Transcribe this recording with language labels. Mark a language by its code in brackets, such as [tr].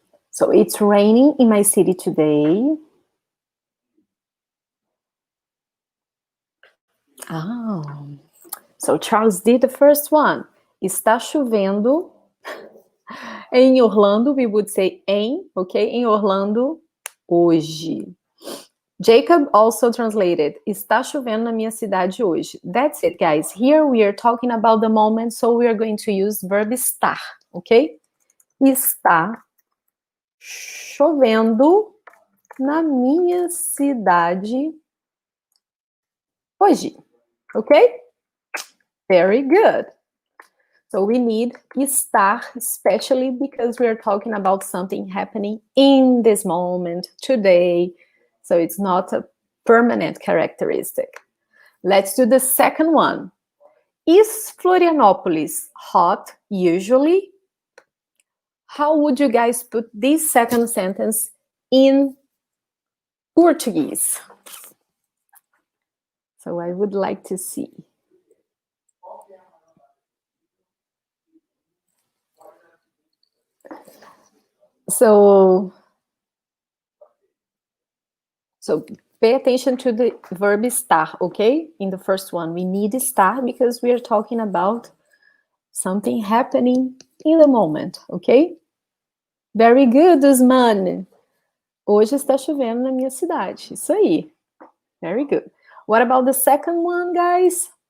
[en] So it's raining in my city today. Oh, so Charles did the first one. [pt] Está chovendo. Em Orlando, [en] we would say em, okay? [pt] Em Orlando, hoje. [en] Jacob also translated, [pt] está chovendo na minha cidade hoje. [en] That's it, guys. Here we are talking about the moment, so we are going to use verb estar, okay? [pt] Está chovendo na minha cidade hoje, okay? [en] Very good. So we need estar, especially because we are talking about something happening in this moment, today. So it's not a permanent characteristic. Let's do the second one. Is Florianópolis hot usually? How would you guys put this second sentence in Portuguese? So I would like to see. So pay attention to the verb estar, okay? In the first one, we need estar because we are talking about something happening in the moment, okay? Very good, Usman. [pt] Hoje está chovendo na minha cidade. Isso aí. [en] Very good. What about the second one, guys?